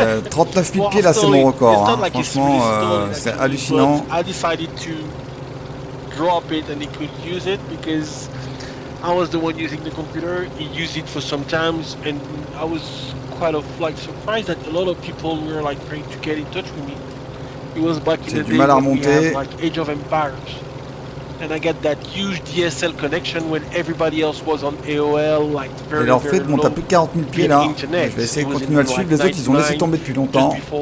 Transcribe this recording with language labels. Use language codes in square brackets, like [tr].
[fr] 39 000 pieds là, c'est mon record. Hein. Franchement, c'est hallucinant. [en] I decided to drop it and he could use it because I was the one using the computer. He used it for some times, and I was quite surprised that a lot of people were like trying to get in touch with me. It was back in the day when we had like Age of Empires. And I got that huge DSL connection when everybody else was on AOL, like very, [fr] et leur fait de monter à plus de 40 000 pieds là. Je vais essayer de continuer à le suivre. Les autres, ils ont laissé tomber depuis longtemps.